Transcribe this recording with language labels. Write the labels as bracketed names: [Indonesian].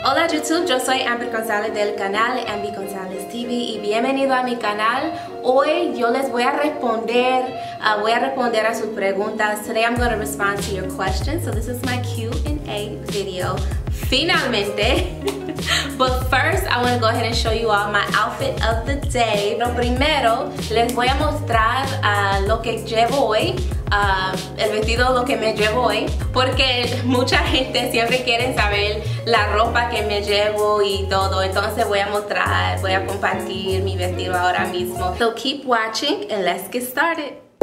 [Spanish] Hola YouTube, yo soy Ambie González del canal Ambie González TV y bienvenido a mi canal. Hoy yo les voy a responder a sus preguntas. [English] Today I'm going to respond to your questions. So this is my Q&A video. [Spanish] Finalmente. [English] But first I want to go ahead and show you all my outfit of the day. [Spanish] Pero primero les voy a mostrar lo que llevo hoy. El vestido lo que me llevo hoy, porque mucha gente siempre quiere saber la ropa que me llevo y todo, entonces voy a mostrar, voy a compartir mi vestido ahora mismo. [English] So keep watching and let's get started.